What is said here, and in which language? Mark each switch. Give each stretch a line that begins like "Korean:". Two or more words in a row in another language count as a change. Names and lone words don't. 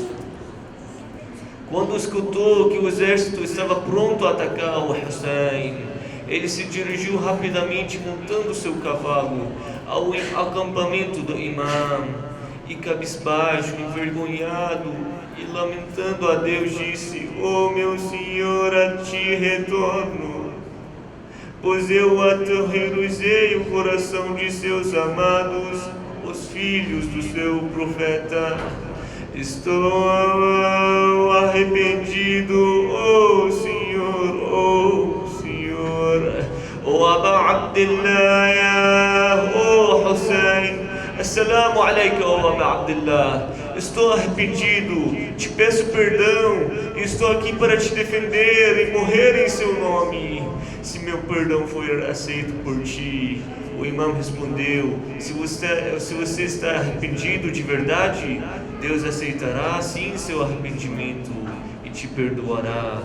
Portuguese: Quando escutou que o exército estava pronto a atacar o Hussein, ele se dirigiu rapidamente montando seu cavalo ao acampamento do imã e, cabisbaixo, envergonhado e lamentando a Deus, disse: oh meu Senhor, a Ti retorno, pois eu aterrorizei o coração de seus amados, os filhos do seu profeta. Estou arrependido, oh Senhor, oh Aba Abdillah, oh Hussein.
Arabic: السلام عليكم,
Portuguese: oh Aba Abdillah. Estou arrependido, te peço perdão, e estou aqui para te defender e morrer em seu nome. Se meu perdão for aceito por ti. O imã respondeu: se você está arrependido de verdade, Deus aceitará sim seu arrependimento e te perdoará.